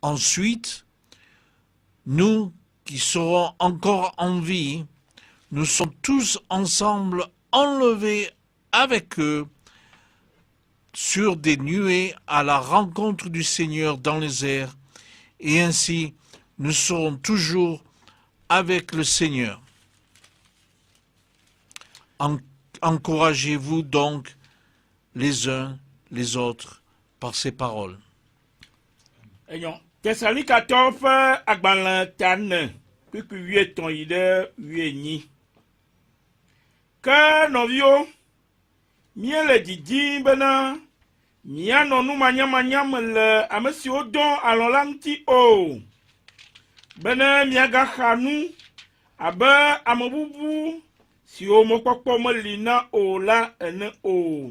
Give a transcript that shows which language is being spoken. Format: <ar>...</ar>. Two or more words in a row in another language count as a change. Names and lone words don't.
<fr>Ensuite, nous qui serons encore en vie, nous sommes tous ensemble enlevés avec eux sur des nuées à la rencontre du Seigneur dans les airs, et ainsi nous serons toujours avec le Seigneur. Encouragez-vous donc les uns les autres par ces paroles.</fr> <ee>Thessalonicatɔwo ƒe agbalẽ ta 4 kpikpi 13 yi ɖe 18. Ke nɔviwo, míele didim bena míanɔ numanyamanya me le ame siwo dɔ alɔ la ŋuti o, bena míagaxa nu abe ame bubu siwo mɔkpɔkpɔ meli na o la ene o.</ee>